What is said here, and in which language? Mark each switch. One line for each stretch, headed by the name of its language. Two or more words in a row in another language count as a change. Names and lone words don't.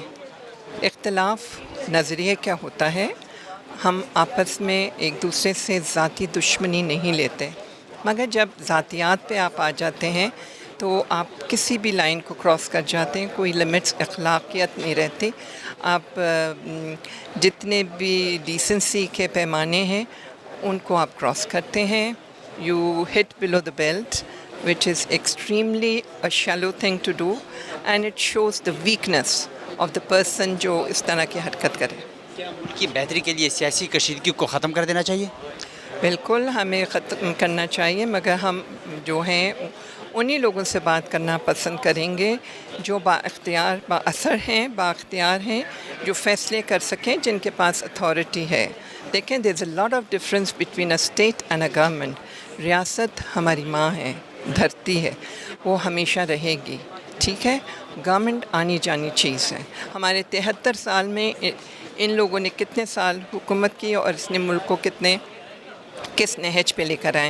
Urdu: اختلاف نظریے کیا ہوتا ہے، ہم آپس میں ایک دوسرے سے ذاتی دشمنی نہیں لیتے مگر جب ذاتیات پہ آپ آ جاتے ہیں تو آپ کسی بھی لائن کو کراس کر جاتے ہیں، کوئی لمٹس اخلاقیت نہیں رہتی. آپ جتنے بھی ڈیسنسی کے پیمانے ہیں ان کو آپ کراس کرتے ہیں.
English: You hit below the belt which is extremely a shallow thing to do and it shows the weakness of the person
Urdu: جو اس طرح کی حرکت کرے. کیا ملک کی بہتری کے لیے سیاسی کشیدگی کو ختم کر دینا چاہیے؟ بالکل ہمیں ختم کرنا چاہیے مگر ہم جو ہیں انہی لوگوں سے بات کرنا پسند کریں گے جو با اختیار با اثر ہیں، با اختیار ہیں، جو فیصلے کر سکیں، جن کے پاس اتھارٹی ہے.
English: دیکھیں there is a lot of difference between a state and a government.
Urdu: ریاست ہماری ماں ہے، دھرتی ہے، وہ ہمیشہ رہے گی، ٹھیک ہے. گورنمنٹ آنی جانی چیز ہے. ہمارے 73 سال میں ان لوگوں نے کتنے سال حکومت کی اور اس نے ملک کو کس نہج پہ لے کر آئے.